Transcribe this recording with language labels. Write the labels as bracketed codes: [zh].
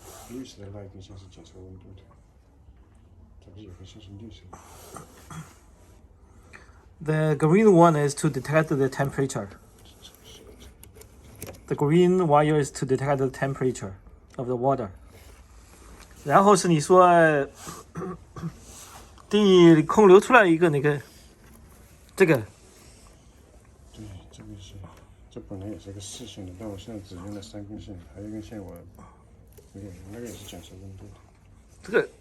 [zh] 绿色的那一根线是检测温度的，这不是有根线是绿色的。 [en] The green one is to detect the temperature. The green wire is to detect the temperature of the water. [zh] 然后是你说地空流出来一个那个这个。对，这个是，这本来也是一个四线的，但我现在只用了三根线，还有一根线我没有用，那个也是检测温度的。